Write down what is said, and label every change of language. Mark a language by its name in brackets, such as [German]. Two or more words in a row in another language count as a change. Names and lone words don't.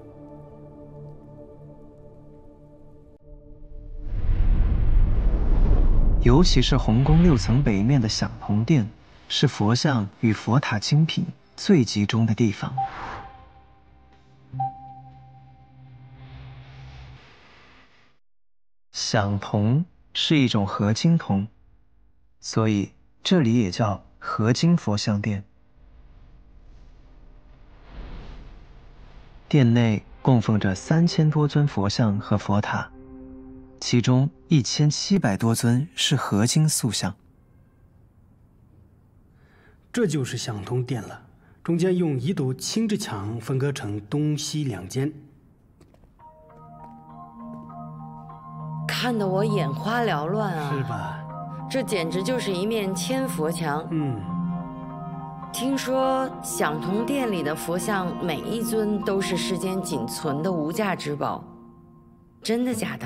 [Chinese] 尤其是紅宮6 層北面的響童殿，是佛像與佛塔精品最集中的地方。響童是一種合金铜，所以這裡也叫合金佛像殿。殿內供奉着3000多尊佛像和佛塔，其中1700多尊是合金塑像。這就是響童殿了，中間用1堵青質牆分割成東西2間。看得我眼花繚亂啊！是吧？這簡直就是一面千佛牆。聽說響童殿裡的佛像每一尊都是世間僅存的無價之寶，真的假的？